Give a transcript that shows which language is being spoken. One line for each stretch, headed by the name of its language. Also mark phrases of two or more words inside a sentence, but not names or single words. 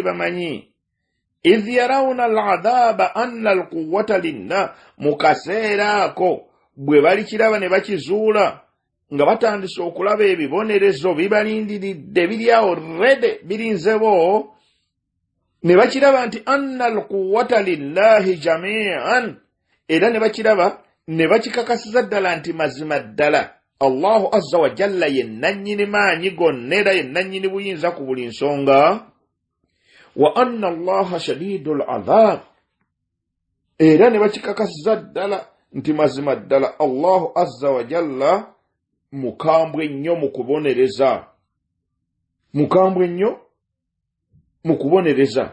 Ganda: bamanyi
Arabic: إذ يرون العذاب أن القوة لنا,
Ganda: mu kaseera ako bwe balikiraba ne bakizuula nga batandise okulaba ebibonerezo bibalindiridde biri awo rede birinzebo, ne bakiraba nti
Arabic: أن القوة لله جميعا,
Ganda: era ne bakiraba ne bakikakasiza ddala nti mazima ddala
Arabic: الله عز وجل
Ganda: ye nannyini maanyi gonna era ye nannyini buyinza ku buli nsonga.
Arabic: وأن الله شديد العذاب,
Ganda: era ne bakikakasiza ddala nti mazima ddala
Arabic: الله عز وجل
Ganda: mukambwe nnyo mu kubonereza, mukambwe nnyo mu kubonereza.